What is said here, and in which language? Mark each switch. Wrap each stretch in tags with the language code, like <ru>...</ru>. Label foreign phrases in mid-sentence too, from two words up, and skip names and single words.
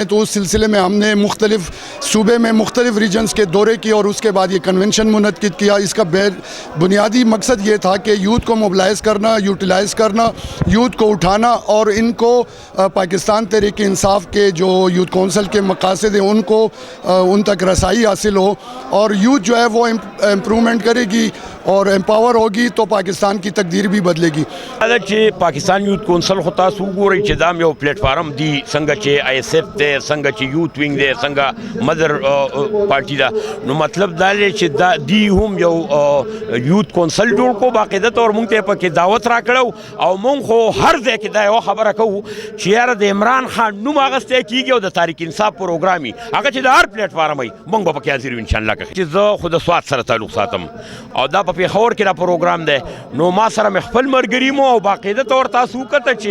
<ur>تو اس سلسلے میں ہم نے مختلف صوبے میں مختلف ریجنز کے دورے کیے اور اس کے بعد یہ کنونشن منعقد کیا اس کا بنیادی مقصد یہ تھا کہ یوتھ کو موبلائز کرنا یوٹیلائز کرنا یوتھ کو اٹھانا اور ان کو پاکستان تحریک انصاف کے جو</ur> <en>youth council</en> <ur>کے مقاصد ہیں ان کو ان تک رسائی حاصل ہو اور یوتھ جو ہے وہ امپرومنٹ کرے گی اور امپاور ہوگی تو پاکستان کی تقدیر بھی بدلے گی.</ur> <ps>پاکستان یوتھ کونسل خو تاسو وګورئ چې دا یو پلیټ فارم دی څنګه چې آی ایس ایف دی څنګه چې</ps> <en>youth wing</en> <ps>دی څنګه</ps> <en>mother party</en> <ps>ده نو مطلب دا دی چې دا دی هم یو</ps> <en>youth council</en> <ps>جوړ کو باقاعده طور مونږ ته پکې دعوت راکړو او مونږ خو هر ځای کې دا یو خبره کوو چې یاره د عمران خان نوم اخیستی کېږي او د تحریک انصاف پروګرام وي هغه چې د هر پلیټ فارم وي مونږ به پکې حاضر یو انشاءالله چې زه خو د سوات سره تعلق ساتم او دا په پېښور کې دا پروګرام دی نو ما سره مې خپل ملګري مو او باقاعده طور تاسو وکته</ps>